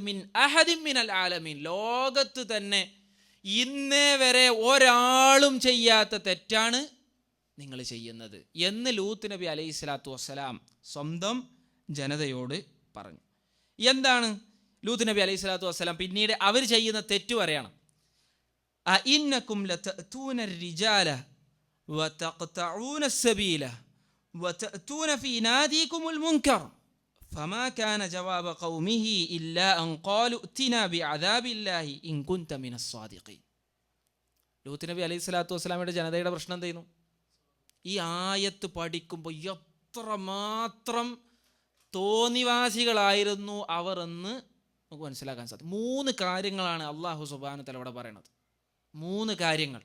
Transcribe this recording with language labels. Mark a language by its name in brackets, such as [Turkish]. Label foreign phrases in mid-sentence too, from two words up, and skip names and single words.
[Arabic] من أحد من العالمين, [Malayalam] ലോകത്ത് തന്നെ ഇന്നേ വരെ ഒരാളും ചെയ്യാത്ത തെറ്റാണ് നിങ്ങൾ ചെയ്യുന്നത് എന്ന് ലൂത്ത് നബി [Arabic] عليه الصلاة والسلام [Malayalam] സ്വന്തം ജനതയോട് പറഞ്ഞു. എന്താണ് ലൂത്ത് നബി [Arabic] عليه الصلاة والسلام [Malayalam] പിന്നീട് അവർ ചെയ്യുന്ന തെറ്റ് പറയണം. [Arabic] أئنكم لتأتون الرجال وتقطعون السبيل وتأتون في ناديكم المنكر فما كان جواب قومه إلا أن قالوا ائتنا بعذاب الله إن كنت من الصادقين. [Malayalam] ലൂത്ത് നബി [Arabic] عليه الصلاة والسلام [Malayalam] ജനതയുടെ പ്രശ്നം എന്തായിരുന്നു? ഈ ആയത്ത് പഠിക്കുമ്പോൾ എത്രമാത്രം തോന്നിവാസികളായിരുന്നു അവർ എന്ന് നമുക്ക് മനസ്സിലാക്കാൻ സാധിക്കും. 3 കാര്യങ്ങളാണ് [Arabic] الله سبحانه وتعالى [Malayalam] ഇവിടെ പറയണത്. 3 കാര്യങ്ങൾ.